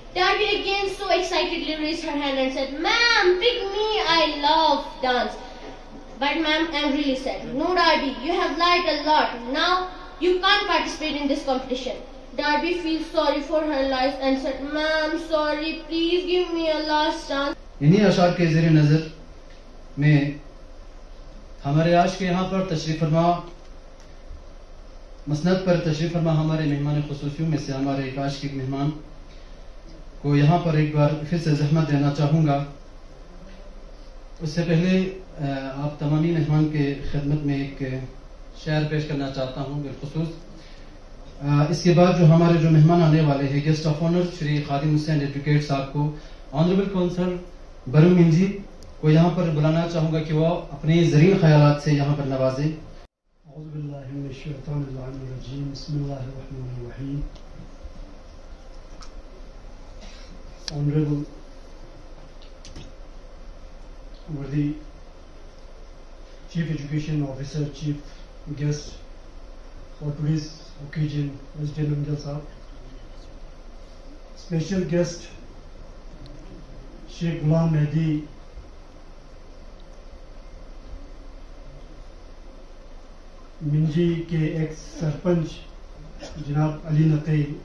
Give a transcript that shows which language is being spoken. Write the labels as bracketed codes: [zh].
[en] Darby again so excitedly raised her hand and said, "Ma'am, pick me. I love dance." But ma'am angrily said, "No, Darby, you have lied a lot. Now you can't participate in this competition." Darby feels sorry for her life and said, "Ma'am, sorry, please give me a last chance." [ur] انہی اشعار کے زیر نظر میں ہمارے آج کے یہاں پر تشریف فرما مسند پر تشریف فرما ہمارے مہمان خصوصیوں میں سے ہمارے ایک آج کے مہمان کو یہاں پر ایک بار پھر سے زحمت دینا چاہوں گا. اس سے پہلے آپ تمامی مہمان کے خدمت میں ایک شعر پیش کرنا چاہتا ہوں بالخصوص. اس کے بعد جو ہمارے جو مہمان آنے والے ہیں guest of honour Shri Khadim Hussain advocate صاحب کو آنریبل کونسل برم منجی کو یہاں پر بلانا چاہوں گا کہ وہ اپنے زرین خیالات سے یہاں پر نوازیں. [ar] اعوذ باللہ من الشیطان الرجیم. بسم اللہ الرحمن الرحیم. [en] Honorable worthy Chief Education Officer, Chief Guest for today's occasion, Mr. Namjal Sahab. Special guest [ur] Sheikh Ghulam Mehdi, منجی کے ایکس سرپنچ جناب علی نقی،